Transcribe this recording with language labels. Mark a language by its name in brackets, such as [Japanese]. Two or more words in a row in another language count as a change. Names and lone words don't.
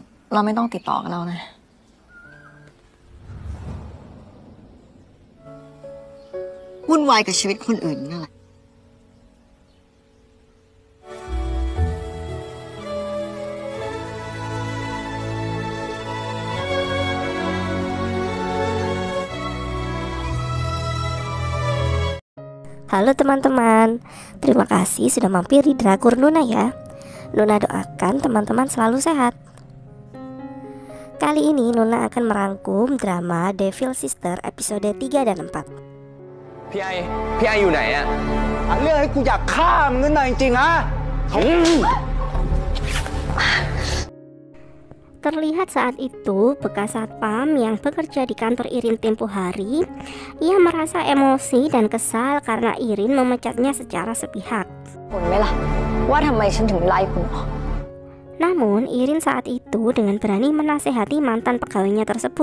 [Thai] เราไม่ต้องติดต่อกันแล้วนะวุ่นวายกับชีวิตคนอื่นนั่นแหละ [Indonesian] Halo teman-teman, terima kasih sudah mampir di Drakor Nuna ya. Nuna doakan teman-teman selalu sehat. Kali ini Nuna akan merangkum drama Devil Sister episode 3 dan 4. [Thai] พี่ไออยู่ไหนอะเรื่องให้กูอยากฆ่ามึงนั่นน่ะจริงๆฮะ [Indonesian] Terlihat saat itu bekas satpam yang bekerja di kantor Irin tempo hari. Ia merasa emosi dan kesal karena Irin memecatnya secara sepihak. Namun Irin saat itu dengan berani menasehati mantan pegawainya tersebut.